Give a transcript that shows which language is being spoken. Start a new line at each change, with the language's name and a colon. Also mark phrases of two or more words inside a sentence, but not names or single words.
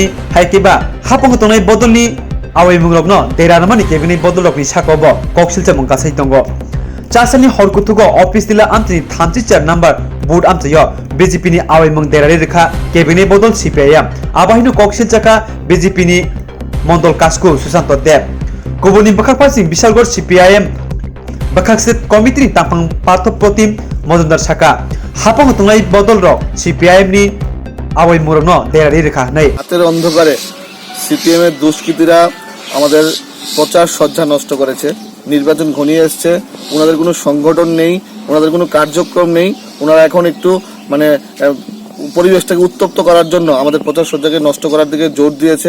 Kok Borok: हाइकेबा हापंग तंनाय बदलनि आवाइमुं रगनो देरारमानि कैबिनेट बदल रगनि साकोबो कक्सिलचा मंकासै तंगो चासानि हरकुथुगो ऑफिस दिला आमतिनि 34
English: number booth
Kok Borok: आमचयो बीजेपी नि आवाइमुं देरारि रेखा कैबिनेट बदल सीपीआईएम आबाहिनो कक्सिलचाका बीजेपी नि मंडल कास्कु सुशांत देव गुबुननि बखाकपासिं बिशालगढ़ सीपीआईएम बखाकसे कमिटिनि तांफां पार्थप्रतिम मजुमदार साका हापंग तंनाय बदल रक सीपीआईएम नि आवाइमुं रगनो देरारि रेखा नै
Bangla: হাতের অন্ধকারে সিপিএম এর দুষ্কৃতীরা আমাদের প্রচার সজ্জা নষ্ট করেছে। নির্বাচন ঘনিয়ে আসছে, ওনাদের কোনো সংগঠন নেই, ওনাদের কোনো কার্যক্রম নেই। ওনারা এখন একটু পরিবেশটাকে উত্তপ্ত করার জন্য আমাদের প্রচার সজ্জাকে নষ্ট করার দিকে জোর দিয়েছে।